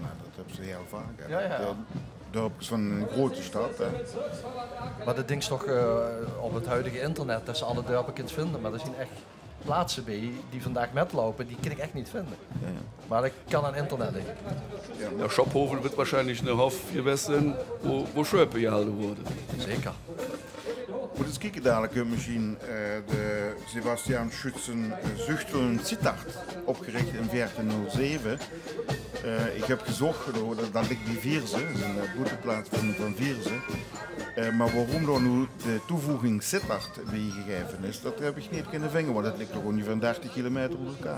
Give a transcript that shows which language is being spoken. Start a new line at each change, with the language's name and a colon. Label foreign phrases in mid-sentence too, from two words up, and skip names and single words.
Dutch: Dat hebben ze heel vaak. Hè. Ja. Dorpjes van een grote stad. Hè. Maar dat ding is toch op het huidige internet dat ze alle dorpen kunt vinden. Maar er zijn echt plaatsen bij die vandaag metlopen, die kan ik echt niet vinden. Ja. Maar dat kan aan internet liggen.
German: Ja, Schophoven wird wahrscheinlich eine Hof gewesen, wo Schöpe gehalten worden.
Dutch: Zeker. Moet eens kijken dadelijk misschien de Sebastian Schützen Zuchtelen Sittard, opgericht in 1407. Ik heb gezocht, dat ligt bij Vierze, dat is een boeteplaats van Vierze. Maar waarom dan nu de toevoeging Sittard bijgegeven is, dat heb ik niet kunnen vinden, want het ligt toch ongeveer 30 kilometer onder elkaar.